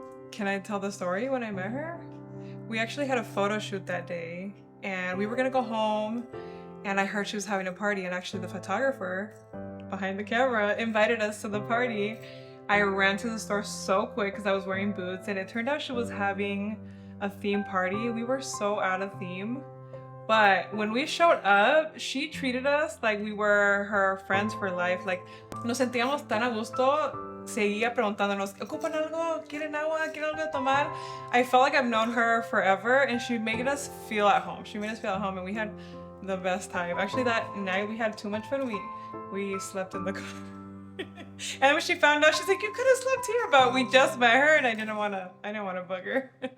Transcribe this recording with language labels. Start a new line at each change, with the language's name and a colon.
English: Can I tell the story when I met her? We actually had a photo shoot that day, and we were gonna go home, and I heard she was having a party, and actually the photographer behind the camera invited us to the party. I ran to the store so quick because I was wearing boots, and it turned out she was having a theme party. We were so out of theme, but when we showed up, she treated us like we were her friends for life. Like,
Spanish: nos sentíamos tan a gusto. Seguía preguntándonos, ¿ocupan algo? ¿Quieren agua? ¿Quieren algo de tomar?
English: I felt like I've known her forever, and she made us feel at home. She made us feel at home, and we had the best time. Actually, that night we had too much fun. We slept in the car. And when she found out, she's like, "You could have slept here," but we just met her, and I didn't want to bug her.